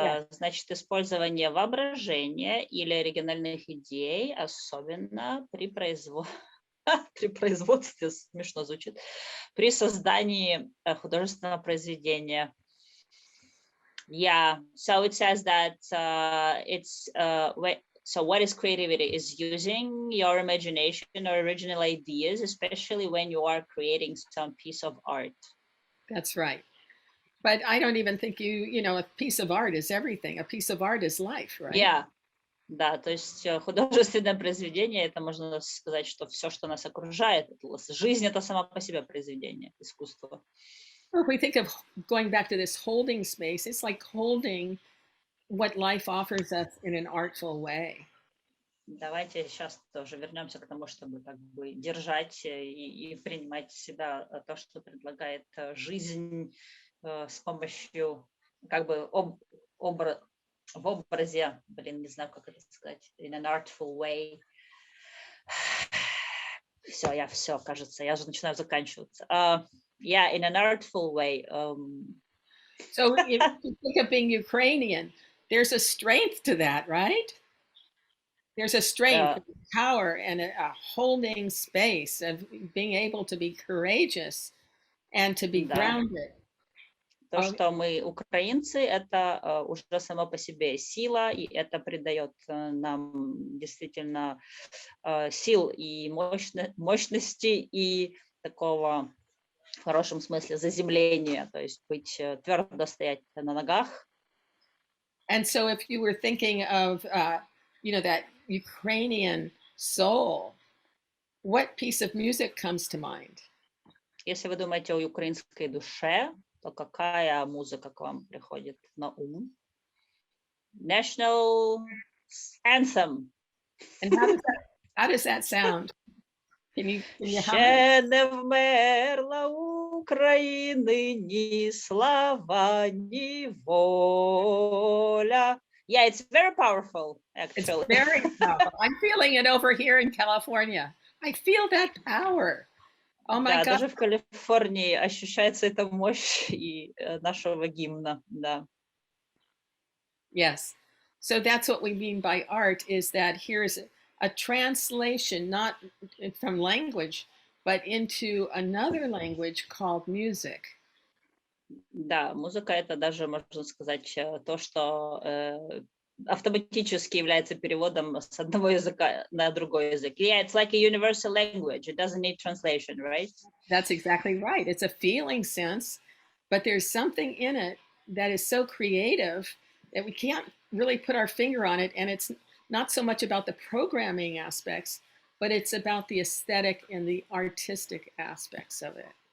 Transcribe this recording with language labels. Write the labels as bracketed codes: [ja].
[ru] Значит, использование воображения или оригинальных идей, особенно при производстве, смешно звучит, при создании художественного произведения. [en] Yeah, so it says that so what is creativity? Is using your imagination or original ideas, especially when you are creating some piece of art. That's right. But I don't even think a piece of art is everything. A piece of art is life, right? Yeah. [ru] Да, то есть художественное произведение, это можно сказать, что все, что нас окружает, жизнь это сама по себе произведение искусства. [en] Well, if we think of going back to this holding space, it's like holding what life offers us in an artful way. [ru] Давайте сейчас тоже вернемся к тому, чтобы как бы держать и принимать в себя то, что предлагает жизнь с помощью как бы в образе, блин, не знаю, как это сказать, [en] in an artful way. [ru] Все, кажется, я же начинаю заканчиваться. [en] Yeah, in an artful way. So if you think of being Ukrainian, there's a strength to that, right? There's a strength, power, and a holding space of being able to be courageous and to be [ru] Да. [en] grounded. [ru] То, что мы украинцы, это уже само по себе сила, и это придает нам действительно сил и мощности, и такого, в хорошем смысле, заземления, то есть быть твердо стоять на ногах. [en] And so if you were thinking of, that Ukrainian soul, what piece of music comes to mind? [ru] Если вы думаете о украинской душе, то какая музыка к вам приходит на ум? [en] National anthem. And how does that sound? Can you hum it? [uk] Ще не вмерла України ні слава, ні воля. [en] Yeah, it's very powerful, It's actually. very powerful. I'm feeling it over here in California. I feel that power. Oh my [ru] Да, даже в Калифорнии ощущается эта мощь и нашего гимна, да. [en] Yes. So that's what we mean by art, is that here's a translation, not from language, but into another language called music. [ru] Да, музыка это даже, можно сказать, то, что автоматически является переводом с одного языка на другой язык. [en] Yeah, it's like a universal language. It doesn't need translation, right? That's exactly right. It's a feeling sense, but there's something in it that is so creative that we can't really put our finger on it. And it's not so much about the programming aspects, but it's about the aesthetic and the artistic aspects of it.